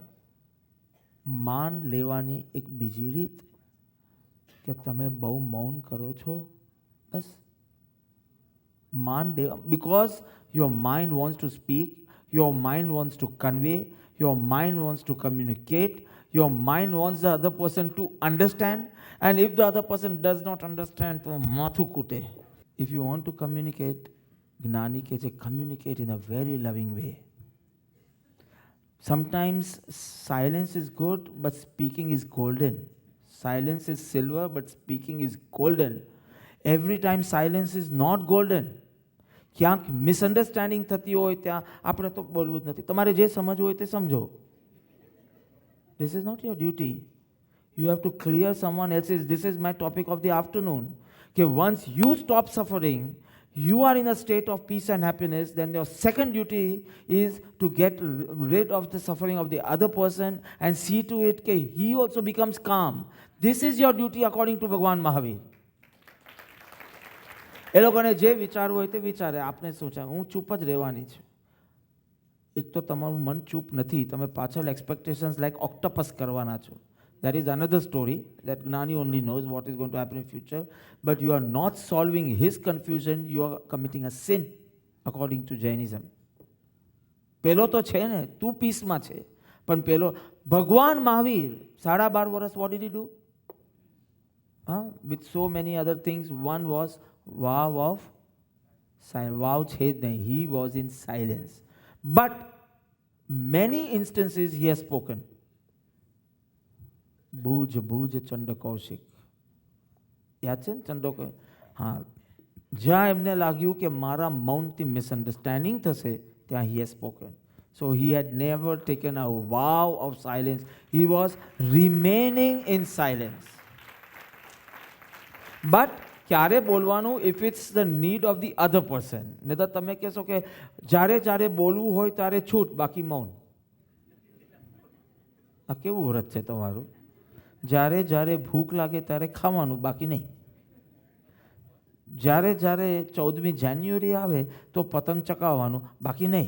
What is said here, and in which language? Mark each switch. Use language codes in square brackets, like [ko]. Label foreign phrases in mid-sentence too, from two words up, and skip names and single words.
[gu] માન લેવાની એક બીજી રીત, કે તમે બહુ મૌન કરો છો, બસ માન લેવા. [en] because your mind wants to speak, your mind wants to convey, your mind wants to communicate, your mind wants the other person to understand, and if the other person does not understand, [gu] તો માથું કૂટે. [en] If you want to communicate, [gu] જ્ઞાની કહે છે [en] communicate in a very loving way. Sometimes silence is good, but speaking is golden. Silence is silver, but speaking is golden. Every time silence is not golden. [gu] ક્યાંક મિસઅન્ડરસ્ટેન્ડિંગ થતી હોય ત્યાં આપણે તો બોલવું જ નથી. તમારે જે સમજવું હોય તે સમજો. [en] This is not your duty. You have to clear someone else's. This is my topic of the afternoon. Okay, once you stop suffering, you are in a state of peace and happiness, then your second duty is to get rid of the suffering of the other person and see to it that he also becomes calm. This is your duty according to Bhagwan Mahavir. [gu] એ લોકોને જે વિચારવું હોય તે વિચારે, આપણે શું છે, હું ચૂપ જ રહેવાની છું. એક તો તમારું મન ચૂપ નથી, તમે પાછળ [en] expectations like octopus [gu] કરવાના છો. [en] That is another story that Gnani only knows what is going to happen in future. But you are not solving his confusion, you are committing a sin according to Jainism. [gu] પેલો તો છે ને, તું પીસમાં છે, પણ પેલો ભગવાન મહાવીર 12.5 વર્ષ [en] what did he do? With so many other things, one was vow of silence. [gu] Vow છે જ નહીં, [en] he was in silence. But many instances he has spoken. [gu] ભુજ ભુજ ચંડ કૌશિક, યાદ છે ને ચંડો? હા, જ્યાં એમને લાગ્યું કે મારા મૌનથી મિસઅન્ડરસ્ટેન્ડિંગ થશે, ત્યાં [en] he has spoken. So he had never taken a vow of silence. He was remaining in silence. [gu] But ક્યારે બોલવાનું? [en] if it's the need of the other person. [gu] નહીં તો તમે કહેશો કે જ્યારે બોલવું હોય ત્યારે છૂટ, બાકી મૌન. આ કેવું વ્રત છે તમારું? જ્યારે ભૂખ લાગે ત્યારે ખાવાનું, બાકી નહીં. જ્યારે 14મી જાન્યુઆરી આવે તો પતંગ ચકાવવાનું, બાકી નહીં.